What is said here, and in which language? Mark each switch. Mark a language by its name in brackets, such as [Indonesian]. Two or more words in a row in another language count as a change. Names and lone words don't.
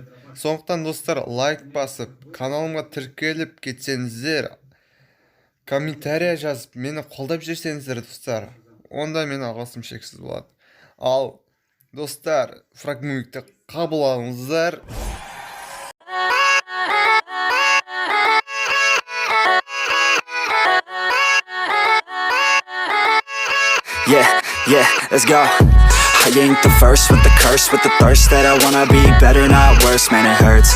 [Kazakh] Сондықтан достар, лайк басып, каналыма тіркеліп кетсеңіздер, комментария жазып, мені қолдап жүрсеңіздер достар, онда мен алғысым шексіз болады. Ал достар, фрагментті қабыл алыңыздар. [English] Yeah, let's go. I ain't the first with the curse, with the thirst that I wanna be better, not worse, man it hurts.